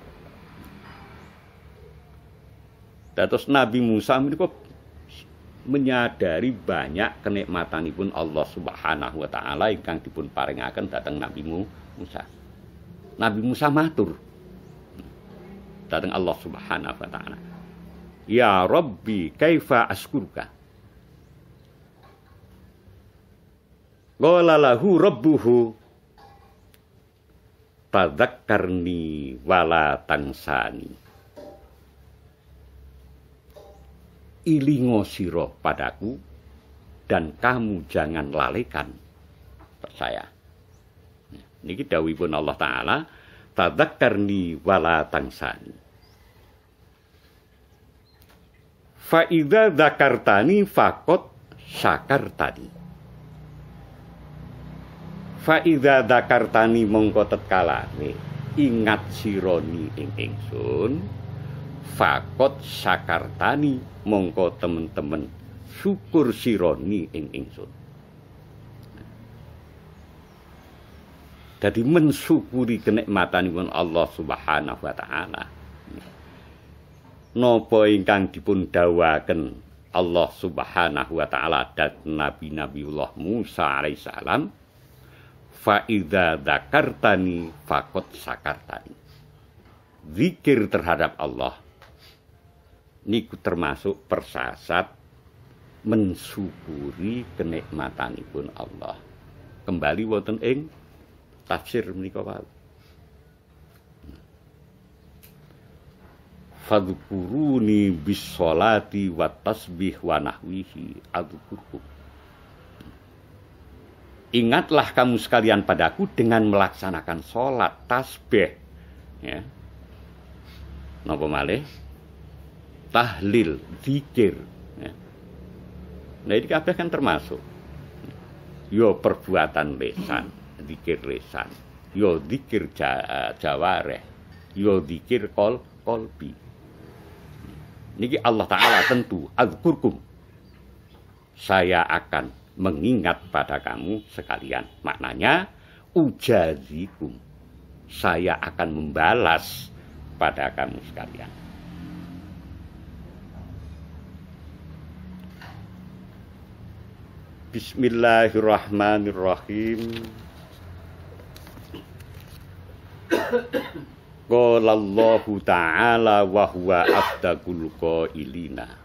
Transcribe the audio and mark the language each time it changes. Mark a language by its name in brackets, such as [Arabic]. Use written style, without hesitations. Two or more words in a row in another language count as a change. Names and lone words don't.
[Javanese] Dados Nabi Musa menika menyadari banyak kenikmatanipun Allah [Arabic] سبحانه وتعالى [Javanese] ingkang dipun paringaken dhateng Nabi Musa. Nabi Musa matur dhateng Allah [Arabic] سبحانه وتعالى. يا رب كيف أشكرك. قال له ربه تذكرني ولا تنساني. [Javanese] Ilingo sira [Indonesian] padaku dan kamu jangan lalaikan saya. [Javanese] Niki dawuhipun [Arabic] الله تعالى تذكرني ولا تنساني. فإذا ذكرتني فقد شكرتني. فإذا ذكرتني [Javanese] mongko tetkalane ingat sironi ing ingsun [Arabic] فقد شكرتني [Javanese] mongko temen-temen syukur sironi ing ingsun. Dadi mensyukuri kenikmatanipun Allah [Arabic] سبحانه وتعالى. [Javanese] Napa ingkang dipun dawuhaken Allah [Arabic] سبحانه وتعالى [Javanese] dhateng Nabiullah Musa alaihissalam. [Arabic] فإذا ذكرتني فقد شكرتني. [Javanese] Zikir terhadap Allah niku termasuk persasat mensyukuri kenikmatanipun Allah. Kembali wonten ing tafsir menika wae. [Arabic] فاذكروني بالصلاة والتسبيح ونحوه أذكركم. [Indonesian] Ingatlah kamu sekalian padaku dengan melaksanakan sholat, tasbih, ya. [Javanese] Napa malih? Tahlil, zikir. Ya. Nah ini kabeh kan termasuk. Yo perbuatan lisan, zikir lisan. Yo zikir jawareh. Yo zikir kolbi. Niki [Arabic] الله تعالى [Javanese] tentu adzkurkum. [Indonesian] Saya akan mengingat pada kamu sekalian. Maknanya ujazikum. Saya akan membalas pada kamu sekalian. [Arabic] بسم الله الرحمن الرحيم. قال الله تعالى وهو أصدق القائلين.